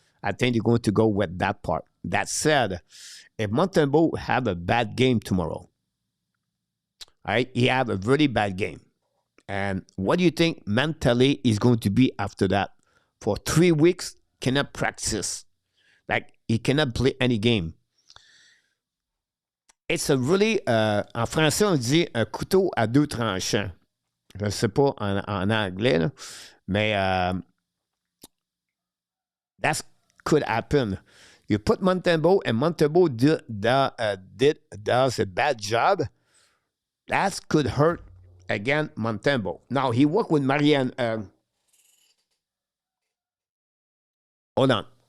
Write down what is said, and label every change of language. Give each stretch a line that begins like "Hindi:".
English: I think they're going to go with that part. That said, if Montembeault have a bad game tomorrow, right, he have a very bad game. And what do you think mentally is going to be after that? For 3 weeks, cannot practice. Like, he cannot play any game.
French: C'est really, en français, on dit un couteau à 2 tranchants. Je ne sais pas en anglais, là, mais
English: that could happen. You put Montembeault, and Montembeault does a bad job. That could hurt again, Montembeault. Now, he worked with Marianne. Hold on.